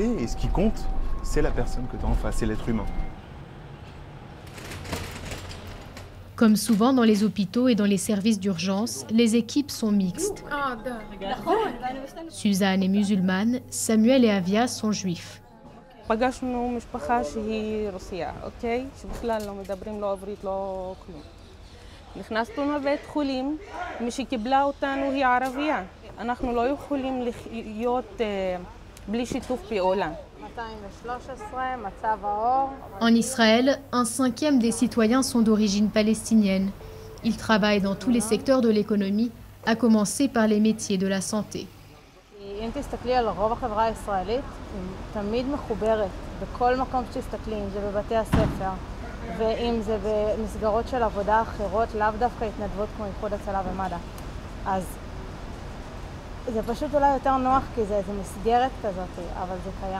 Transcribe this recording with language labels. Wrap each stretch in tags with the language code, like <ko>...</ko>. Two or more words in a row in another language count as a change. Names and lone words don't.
<fr>Et ce qui compte, c'est la personne que tu as en face, c'est l'être humain. Comme souvent dans les hôpitaux et dans les services d'urgence, les équipes sont mixtes. Suzanne est musulmane, Samuel et Avia sont juifs.</fr> <he>פגשנו משפחה שהיא רוסיה, אוקיי? שבכלל לא מדברים לא עברית, לא כלום. נכנסנו לבית חולים, מי שקיבלה אותנו היא ערבייה. אנחנו לא יכולים להיות בלי שיתוף פעולה.</he> <fr>En Israël, 1/5 des citoyens sont d'origine palestinienne. Ils travaillent dans tous les secteurs de l'économie, à commencer par les métiers de la santé.</fr> <he>אם תסתכלי על רוב החברה הישראלית, היא תמיד מחוברת בכל מקום שתסתכלי, אם זה בבתי הספר, ואם זה במסגרות של עבודה אחרות, לאו דווקא התנדבות כמו איחוד הצלה ומד"א. אז זה פשוט אולי יותר נוח, כי זה איזו מסגרת כזאת, אבל זה קיים.</he>